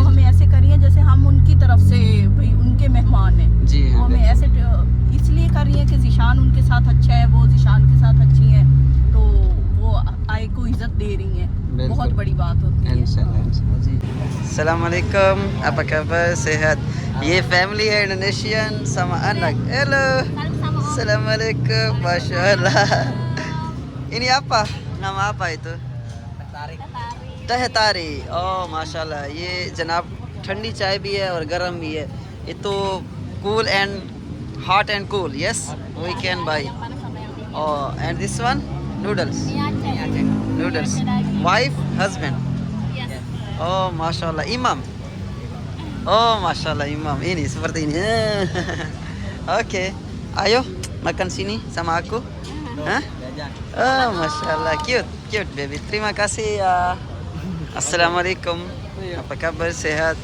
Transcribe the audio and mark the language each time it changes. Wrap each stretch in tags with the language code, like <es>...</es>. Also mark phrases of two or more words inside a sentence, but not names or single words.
<hi>वो हमें ऐसे करी हैं जैसे हम उनकी तरफ से भाई उनके मेहमान हैं। जी वो हाँ, हमें ऐसे इसलिए कर रही है कि जिशान उनके साथ अच्छा है, वो जिशान के साथ अच्छी हैं, तो वो आए को इज्जत दे रही हैं। बिल्कुल। बहुत बड़ी बात होती है। इंशाल्लाह जी।</hi> <ar>السلام عليكم,</ar> <id>apa kabar, sehat?</id> <hi>ये फैमिली है इंडोनेशियन</hi> <id>sama anak.</id> <hi>Hello.</hi> <ar>السلام عليكم، ما شاء الله.</ar> <id>Ini apa? Nama apa itu? Teh tari.</id> <hi>Oh माशाल्लाह, ये जनाब ठंडी चाय भी है और गर्म भी है। ये तो</hi> <en>cool and hot and cool. Yes, we can buy. Oh, and this one noodles. Noodles. Wife, husband.</en> <id>Oh, masyaallah, imam. Oh, masyaallah, imam. Ini seperti ini. Oke, ayo makan sini sama aku. Hah?</id> <en>Oh, masyaallah, cute baby.</en> <id>Terima kasih ya. Assalamualaikum. Apa kabar, sehat?</id>